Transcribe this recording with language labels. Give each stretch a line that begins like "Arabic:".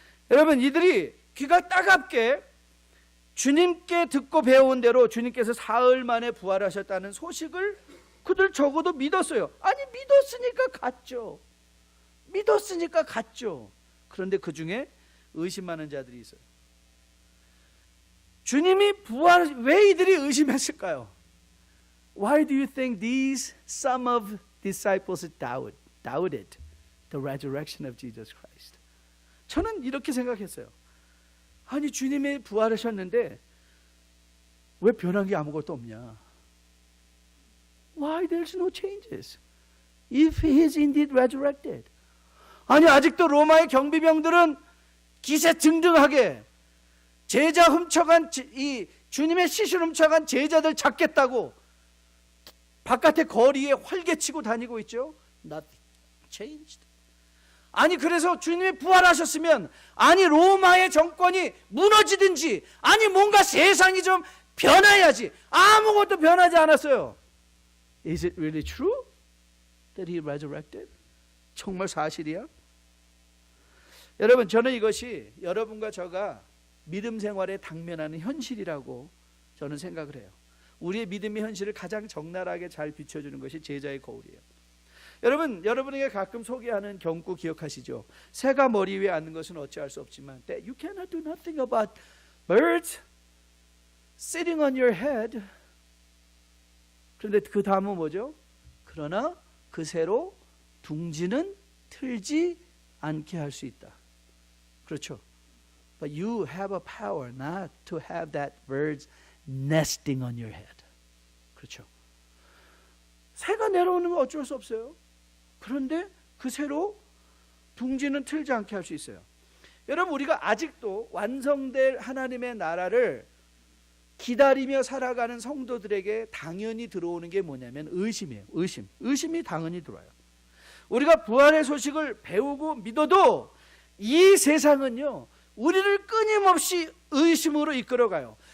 Korean: 여러분, 이들이 귀가 따갑게 주님께 듣고 배워온 대로 주님께서 사흘 만에 부활하셨다는 소식을 그들 적어도 믿었어요. 아니, 믿었으니까 갔죠. 믿었으니까 갔죠. 그런데 그 중에 의심하는 자들이 있어요. 주님이 왜 이들이 의심했을까요?
English: Why do you think some of disciples doubted the resurrection of Jesus Christ?
Korean: 저는 이렇게 생각했어요. 아니, 주님이 부활하셨는데 왜 변한 게 아무것도 없냐?
English: Why there's no changes? If he is indeed resurrected.
Korean: 아니, 아직도 로마의 경비병들은 기세등등하게 제자 훔쳐간 이 주님의 시신을 훔쳐간 제자들 잡겠다고 바깥의 거리에 활개치고 다니고 있죠.
English: Nothing changed.
Korean: 아니, 그래서 주님이 부활하셨으면, 아니 로마의 정권이 무너지든지, 아니 뭔가 세상이 좀 변해야지. 아무것도 변하지 않았어요.
English: Is it really true that he resurrected?
Korean: 정말 사실이야? 여러분, 저는 이것이 여러분과 저가 믿음 생활에 당면하는 현실이라고 저는 생각을 해요. 우리의 믿음의 현실을 가장 적나라하게 잘 비춰주는 것이 제자의 거울이에요. 여러분에게 가끔 소개하는 경구 기억하시죠? 새가 머리 위에 앉는 것은 어찌할 수 없지만
English: that you cannot do nothing about birds sitting on your head.
Korean: 그런데 그 다음은 뭐죠? 그러나 그 새로 둥지는 틀지 않게 할 수 있다. 그렇죠?
English: But you have a power not to have that birds nesting on your head.
Korean: 그렇죠? 새가 내려오는 건 어쩔 수 없어요. 그런데 그새로 둥지는 틀지 않게 할 수 있어요. 여러분, 우리가 아직도 완성될 하나님의 나라를 기다리며 살아가는 성도들에게 당연히 들어오는 게 뭐냐면 의심이에요. 의심이 당연히 들어와요. 우리가 부활의 소식을 배우고 믿어도 이 세상은요, 우리를 끊임없이 의심으로 이끌어가요.